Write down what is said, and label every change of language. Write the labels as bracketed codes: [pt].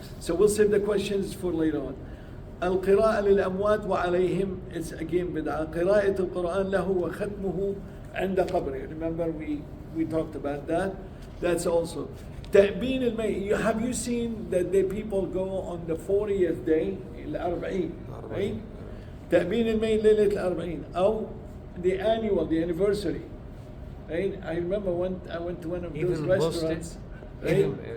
[en] So we'll save the questions for later on. [ar] القراءة للأموات وعليهم, [en] it's again [ar] بدعة. قراءة القرآن له وختمه عند قبره. [en] Remember we talked about that. That's also. [ar] تأبين الميت. [en] Have you seen that the people go on the 40th day, الأربعين, right? [ar] تأبين الميت ليلة الأربعين أو [en] the anniversary, right? I remember I went to one of those restaurants, right?